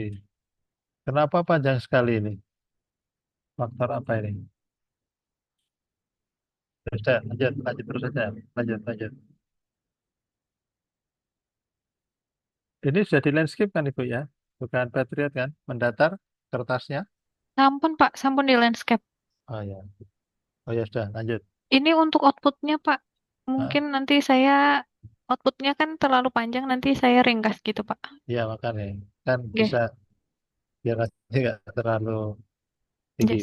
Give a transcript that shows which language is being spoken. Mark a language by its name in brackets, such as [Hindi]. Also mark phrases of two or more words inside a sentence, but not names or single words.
[Indonesian] Kenapa panjang sekali ini? Faktor apa ini? Sudah, lanjut terus saja. Lanjut. Ini sudah di landscape kan Ibu ya? Bukan Patriot kan? Mendatar kertasnya? Sampun, Pak. Sampun di landscape. Oh ya. Oh ya sudah, lanjut. Ini untuk outputnya, Pak. Mungkin nanti saya outputnya kan terlalu panjang, nanti saya ringkas gitu, Pak. Iya, makanya. Kan Oke. bisa biar nanti nggak terlalu Ya, tinggi.